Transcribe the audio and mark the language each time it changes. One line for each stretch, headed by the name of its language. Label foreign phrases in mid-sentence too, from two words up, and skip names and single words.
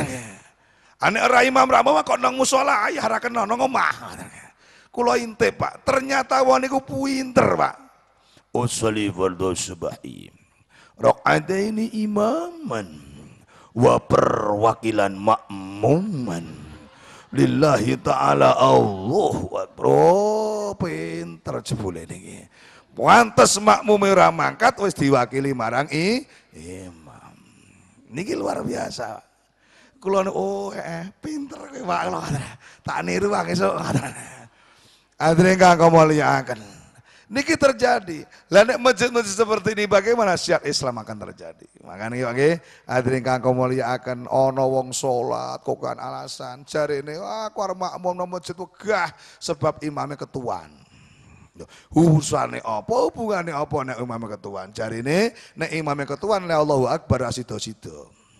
Javanese: Nek ora imam ra mau kok nang musala ayo ora kena nang omah. Kula intip Pak, ternyata wong niku pinter Pak.
Arabic: أصلي فرض الصبح ركعتين إماما و perwakilan مأموما لله تعالى الله أكبر.
Javanese: Oh, pinter jebule niki. Pantes makmume ora mangkat wis diwakili marang imam. Niki
Indonesian: luar biasa.
Javanese: Kula pinter kowe Pak. Tak niru Pak esuk. Hadirin kang mulyakaken. Niki terjadi.
Indonesian: Lah nek masjid-masjid seperti ini bagaimana syiar Islam akan terjadi?
Javanese: Makanya nggih, hadirin kang mulyakaken ana wong salat kok kan alasan jarene aku arep makmum nang masjid wegah sebab imame ketuan. Hubungane apa? Hubungane apa nek imame ketuan? Jarene nek imame ketuan la
Arabic: الله أكبر
Javanese: sida-sida.